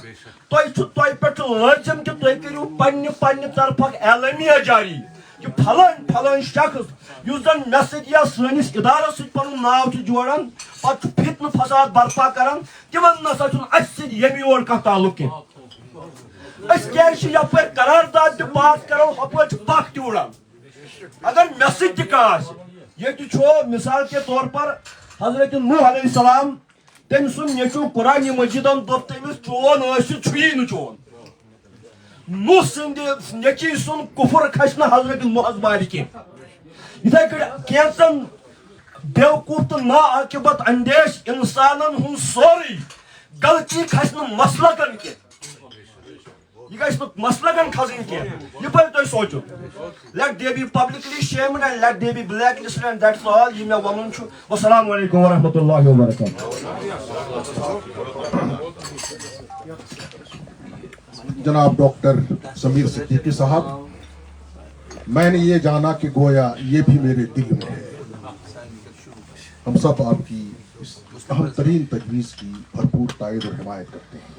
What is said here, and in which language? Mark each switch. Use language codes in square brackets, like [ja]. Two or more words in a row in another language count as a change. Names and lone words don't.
[ks] تۄہہِ پٮ۪ٹھ چھُ لٲزِم کہِ تُہۍ کٔرِو پننہِ طرفہٕ اکھ اعلٲمیہ جاری کہ پھلٲنۍ شخص یُس زن مےٚ سۭتۍ یا سٲنِس ادارس سۭتۍ پنُن ناو چھُ جوڑان پتہٕ چھُ فتنہٕ فساد برپا کران تِمن نسا چھُنہٕ اسہِ سۭتۍ ییٚمہِ یور کانٛہہ تعلق کینٛہہ. أسۍ کیٛازِ چھِ یپٲرۍ قرارداد تہِ پاس کران ہپٲرۍ چھُ پکھ تہِ وُڑان. اگر مےٚ سۭتۍ تہِ کانٛہہ آسہِ ییٚتہِ چھُ [ur] مثال کے طور پر [ks] حضرت نوح علیہ السلام تٔمۍ سُنٛد نیٚچوٗ قرآنِ مجیٖدن دوٚپ تٔمِس چون ٲسِتھ چھُیی نہٕ چون. نوح سٕنٛدِ نیٚچی سُنٛد کُفر کھسہِ نہٕ حضرت نوحس بارِ کینٛہہ. یِتھے کٔنۍ کینٛژن بیوقوٗف تہٕ نا عاقبت اندیش انسانن ہُنٛد سورُے غلطی کھسہِ نہٕ مسلکن کینٛہہ. یہ گژھِ نہٕ مسلکن کھسٕنۍ کینٛہہ یہِ پزِ تۄہہِ سونٛچُن. [en] let them be publicly shamed and let them be black listed and that's all [ks] یہِ مےٚ وَنُن چھُ. [ar] والسلام علیکم ورحمۃ اللہ وبرکاتہ. [ur] جناب ڈاکٹر سمیر صدیقی صاحب میں نے یہ جانا کہ گویا یہ بھی میرے دل میں ہے. ہم سب آپ کی اس اہم ترین تجویز کی بھرپور تائید اور حمایت کرتے ہیں.